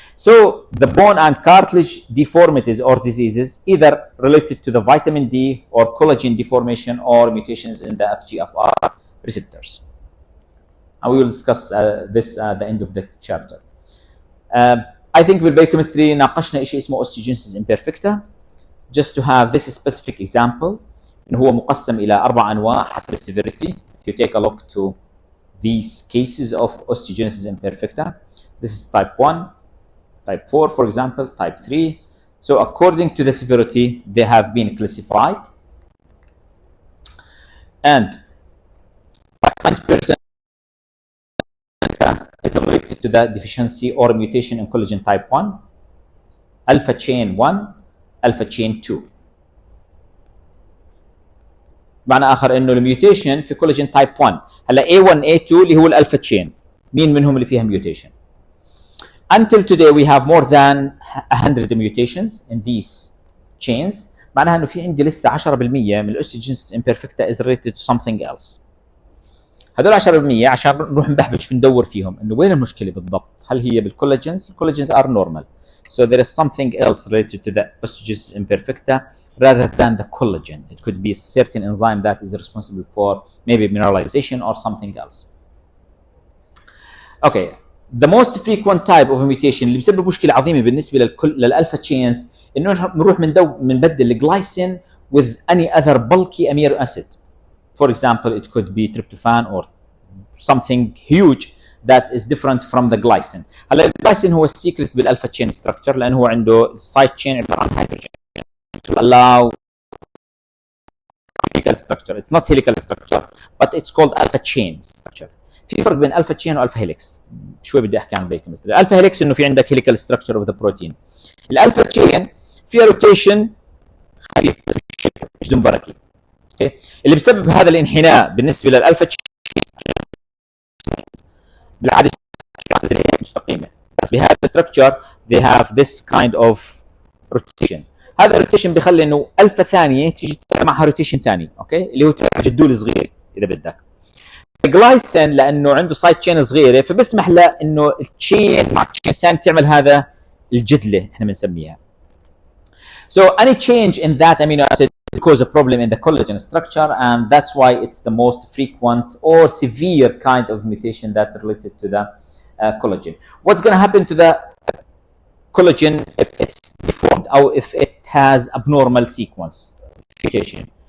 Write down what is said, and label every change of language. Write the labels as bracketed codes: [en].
[en] So the bone and cartilage deformities or diseases either related to the vitamin D or collagen deformation or mutations in the FGFR receptors. And we will discuss this at the end of the chapter. I think [ar] بالبيوكيمستري ناقشنا شيء اسمه [en] osteogenesis imperfecta. Just to have this specific example، [ar] إنه هو مقسم إلى 4 أنواع حسب السيفيريتي. [en] If you take a look to these cases of osteogenesis imperfecta, this is type 1, type 4, for example, type 3. So according to the severity, they have been classified, and 90% is related to the deficiency or mutation in collagen type 1, alpha chain 1, alpha chain 2. [ar] معنى اخر انه الميوتيشن في كولاجين تايب 1. هلا A1 A2 اللي هو الالفا تشين، مين منهم اللي فيها ميوتيشن؟ [en] Until today we have more than 100 mutations in these chains. [ar] معناها انه في عندي لسه 10% من الاوستيوجينيسيس امبيرفكتا [en] is related to something else. [ar] هذول 10% عشان نروح نبحبش ندور فيهم انه وين المشكله بالضبط. هل هي بالكولاجينز؟ الكولاجينز [en] are normal. So there is something else related to the osteogenesis imperfecta rather than the collagen. It could be a certain enzyme that is responsible for maybe mineralization or something else. Okay, the most frequent type of mutation [ar] اللي بسبب مشكلة عظيمة بالنسبة للألفا تشينز إنه نروح بنبدل الجلايسين [en] with any other bulky amino acid. For example, it could be tryptophan or something huge that is different from the glycine. [ar] هلا الجلايسين هو السيكريت بالألفا تشين structure لأنه هو عنده السايد تشين عبارة عن هيدروجين. [en] To allow helical structure. It's not helical structure, but it's called alpha chain structure. [ar] في فرق بين alpha chain و alpha helix. شوي بدي احكي عن البيوكيمستري. الالفا هيليكس انه في عندك [en] helical structure of the protein. [ar] الالفا chain فيها روتيشن خفيف مش بدون بركه. اوكي اللي بسبب هذا الانحناء بالنسبه للالفا chain بالعاده مستقيمه. بس بهذا الستركتشر [en] they have this kind of rotation. [ar] هذا الروتيشن بيخلي انه الفا ثانيه تيجي معها روتيشن ثاني، اوكي، اللي هو تبع جدول صغير اذا بدك. الجلايسين لانه عنده سايد تشين صغيره فبسمح له انه التشين مع التشين الثاني تعمل هذا الجدله احنا بنسميها. [en] So any change in that amino acid cause a problem in the collagen structure, and that's why it's the most frequent or severe kind of mutation that's related to the collagen. What's going to happen to the collagen if it's deformed or if it has abnormal sequence mutation?